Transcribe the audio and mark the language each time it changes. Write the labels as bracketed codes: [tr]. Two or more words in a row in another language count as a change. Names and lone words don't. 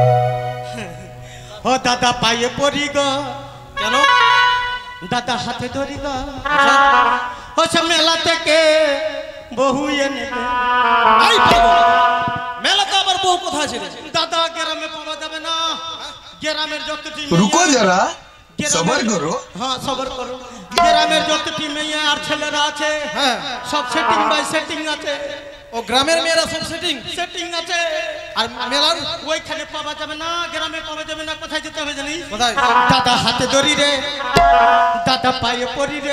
[bn] ও দাদা পায়ে পড়ি গো। কেন? দাদা হাতে ধরি গো। ও সব মেলা থেকে বহু এনে এই পাগল, মেলাতে আবার বউ কোথায় ছিল? দাদা গ্রামে পাওয়া যাবে না। গ্রামের যতটি [hi] रुको जरा सबर करो। [bn] হ্যাঁ সবর করো। গ্রামের যতটি মেয়ে আর ছেলেরা আছে হ্যাঁ সব [en] setting by setting [bn] আছে। ও গ্রামের মেয়েরা সব সেটিং আছে। আর মেলার ওইখানে পাওয়া যাবে না, গ্রামে পাওয়া যাবে না। কোথায় যেতে হবে জানিস? কোথায়? দাদা হাতে ধরি রে, দাদা পায়ে পড়ি রে।